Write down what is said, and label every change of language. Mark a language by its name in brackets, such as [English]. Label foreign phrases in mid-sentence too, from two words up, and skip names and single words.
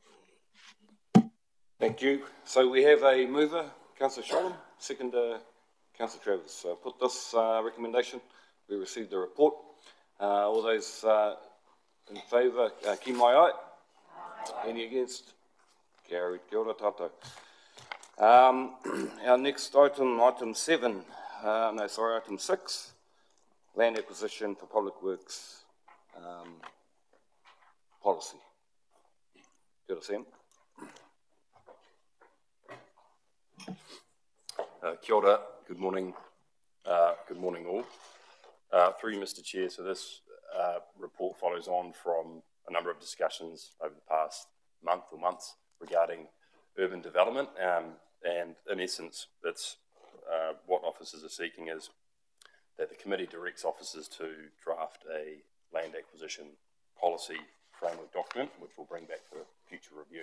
[English] Thank you. So we have a mover, Councillor Sholem, second Councillor Travers. Put this recommendation. We received the report. All those in favour, keep my eye. Any against? Carried. [Māori] Kia ora tātou. [English] Our next item, item 6, land acquisition for public works policy. [Māori] Kia ora, Sam. Kia ora, [English] good morning all. Through you, Mr. Chair, so this report follows on from a number of discussions over the past month or months regarding urban development, and in essence, it's what officers are seeking is that the committee directs officers to draft a land acquisition policy framework document, which we'll bring back for future review.